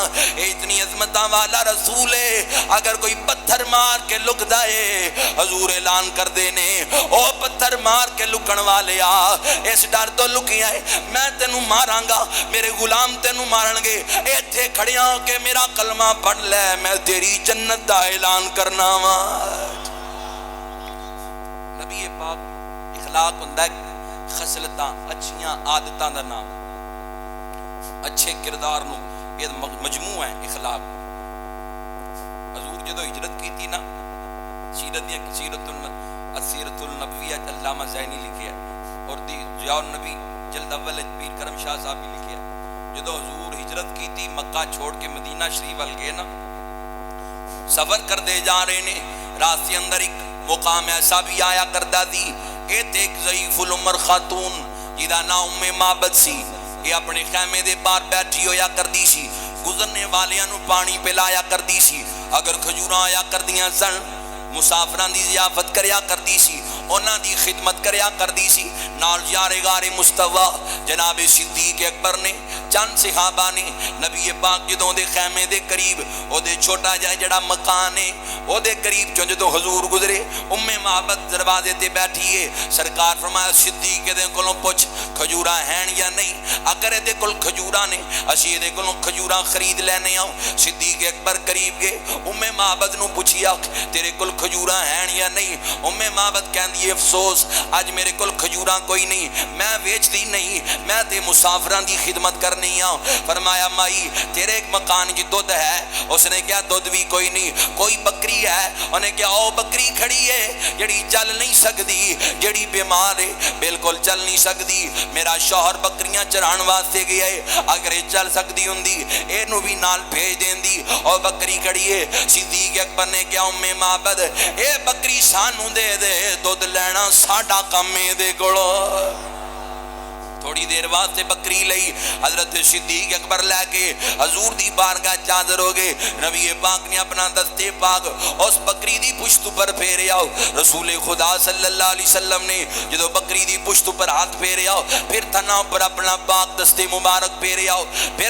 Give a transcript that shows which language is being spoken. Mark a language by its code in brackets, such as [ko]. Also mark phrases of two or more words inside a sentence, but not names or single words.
[pa] اتنی عظمتاں والا رسول ہے، اگر کوئی پتھر مار کے لک دائے حضور اعلان کر دینے، او پتھر مار کے لکن والے آ، اس ڈر تو لکیا ہے میں تینوں ماراں گا، میرے غلام تینوں مارن گے، ایتھے کھڑیاں ہو کے میرا کلمہ پڑھ لے، میں تیری جنت دا اعلان کرنا وا۔ نبی پاک اخلاق ہوندا ہے خصلتاں، اچھیاں عادتاں دا نام، اچھے کردار نو یہ مجموع ہے اخلاق۔ حضور جدو ہجرت کی تھی نا، سیرت النبویہ علامہ زینی لکھیا، اور ضیاء النبی جلد اول پیر کرم شاہ صاحب بھی لکھیا۔ جدو حضور ہجرت کی تھی مکہ چھوڑ کے مدینہ شریف ول گئے نا، سفر کردے جا رہے نے، راستے اندر ایک مقام ایسا بھی آیا کردا دی، اے تے ایک ضعیف العمر خاتون جدا نام ام معبد سی، یہ اپنے خیمے دے باہر بیٹھی ہویا کردی سی، گزرنے والیاں نو پانی پلایا کردی سی، اگر کھجوراں آیا کردیاں سن مسافران دی ضیافت کریا کردی سی، انہاں دی خدمت کریا کردی سی، نال یار غار مصطفی جناب صدیق اکبر نے چند صحابہ نے نبی پاک جدوں دے خیمے دے قریب او دے چھوٹا جا جڑا مکان ہے او دے قریب چوں جدوں حضور گزرے، ام معبد دروازے تے بیٹھی ہے، سرکار فرمایا صدیق دے کولوں پوچھ کھجوراں ہیں یا نہیں، اگر دے کول کھجوراں نے اسی دے کولوں کھجوراں خرید لینے آؤ۔ صدیق اکبر قریب گئے، ام معبد نو پوچھیا تیرے کول کھجوراں ہیں یا نہیں، ام معبد کہندی افسوس اج میرے کول کھجوراں کوئی نہیں، میں ویچ دی نہیں، میں تے مسافراں دی خدمت کرنی آؤں۔ فرمایا مائی تیرے ایک مکان کی دودھ ہے، اس نے کیا دودھ بھی کوئی نہیں، کوئی بکری ہے، انہیں کیا او بکری کھڑی ہے جڑی چل نہیں سکتی، جڑی بیمار ہے بالکل چل نہیں سکتی، میرا شوہر بکریاں چران واسطے گیا ہے، اگر یہ چل سکتی ہوندی اے نو بھی نال بھیج دیندی، [ur] اور بکری کھڑی ہے۔ [pa] صدیق اکبر نے کیا ام معبد اے بکری سانو دے دے، دودھ لینا ساڈا کم ہے دے کولو۔ تھوڑی دیر واسطے بکری لئی، حضرت صدیق اکبر لے کے حضور دی بارگاہ چادر ہو گئے، نبی پاک نے اپنا دستے پاک اس بکری دی پشت پر پھیرے آؤ، رسول خدا [ar] صلی اللہ علیہ وسلم [pa] نے جدو بکری دی پشت پر ہاتھ پھیرے آؤ، پھر تھنا پر اپنا پاک دستے مبارک پھیرے آؤ، پھر